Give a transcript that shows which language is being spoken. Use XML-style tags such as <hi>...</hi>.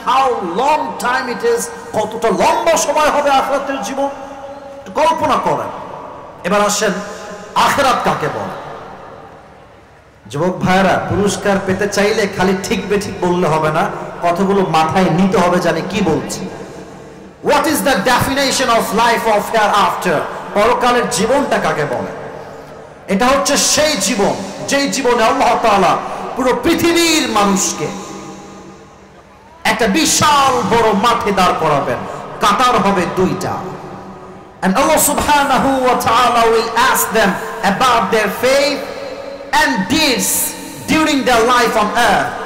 <en>How long time it is?</en> <bn>কতটা লম্বা সময় হবে আখিরাতের জীবন, কল্পনা করেন। এবার আসেন আখিরাত কাকে বলে। যুবক ভাইরা, পুরস্কার পেতে চাইলে খালি ঠিক বেঠিক বললে হবে না, কতগুলো মাথায় নিতে হবে জানি কি বলছি।</bn> <en>What is the definition of life of hereafter?</en> <bn>পরকালের জীবনটা কাকে বলে? এটা হচ্ছে সেই জীবন যেই জীবনে আল্লাহ তাআলা পুরো পৃথিবীর মানুষকে একটা বিশাল বড় মাঠে দাঁড় করাবেন, কাতার হবে দুইটা,</bn> <en>and Allah subhanahu wa ta'ala will ask them about their faith and deeds during their life on earth.</en>